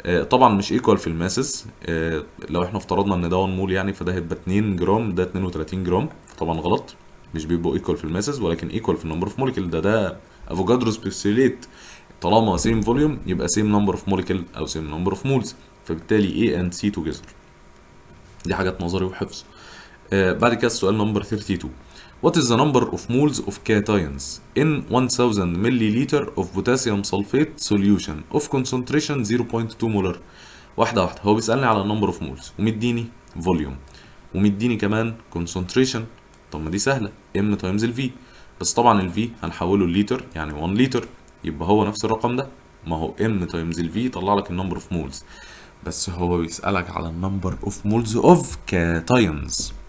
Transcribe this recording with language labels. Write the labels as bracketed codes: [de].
[ar] طبعا مش ايكوال في الماسز. لو احنا افترضنا ان ده 1 مول يعني فده هيبقى 2 جرام، ده 32 جرام، طبعا غلط. مش بيبقوا ايكوال في الماسز ولكن ايكوال في النمبر اوف موليكيول. ده افوكادروس بيستوليت، طالما سيم فوليوم يبقى سيم نمبر اوف موليكيول او سيم نمبر اوف مولز، فبالتالي [en] A and C together. [ar] دي حاجات نظري وحفظ. بعد كده السؤال نمبر 32. [en] What is the number of moles of cations in 1000 milliliter of potassium sulfate solution of concentration 0.2 molar؟ [ar] واحدة واحدة. هو بيسألني على النمبر اوف مولز ومديني فوليوم ومديني كمان concentration. طب ما دي سهلة، M تايمز ال V. بس طبعا ال V هنحوله الليتر يعني 1 لتر، يبقى هو نفس الرقم ده. ما هو M تايمز ال V يطلع لك النمبر اوف مولز، بس هو بيسألك على النمبر اوف مولز اوف كاتاينز.